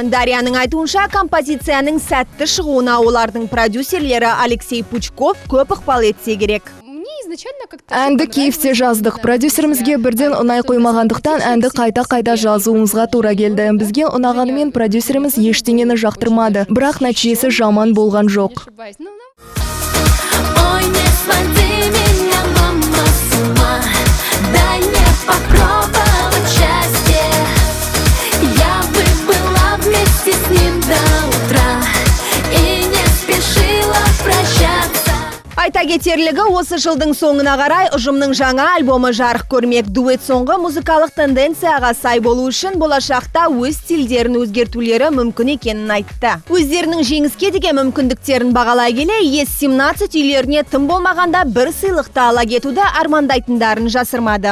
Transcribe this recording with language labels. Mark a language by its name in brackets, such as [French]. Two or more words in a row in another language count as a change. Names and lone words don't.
[Kazakh] Дарьяның айтуынша композицияның сәтті шығуына олардың продюсерлері Алексей Пучков көп ықпал етсе керек. Әнді Киевте жаздық. Продюсерімізге бірден ұнай қоймағандықтан әнді қайта жазуымызға тура келді. Бізге ұнағанымен продюсеріміз ештеңені жақтырмады, бірақ нәтижесі жаман болған жоқ. Ой, [Russian] не своди меня, мама, с ума. Дай мне попробовать счастье. Я бы была вместе с ним до утра и не спешила прощаться. [Kazakh] Айта кетерлігі, осы жылдың соңына қарай ұжымның жаңа альбомы жарық көрмек. Дуэт соңғы музыкалық тенденцияға сай болу үшін болашақта өз стильдерін өзгертулері мүмкін екенін айтты. Өздерінің жеңіске деген мүмкіндіктерін бағалай келе, ЕС-17 үйлеріне тым болмағанда бір сыйлықты ала кетуді армандайтындарын жасырмады.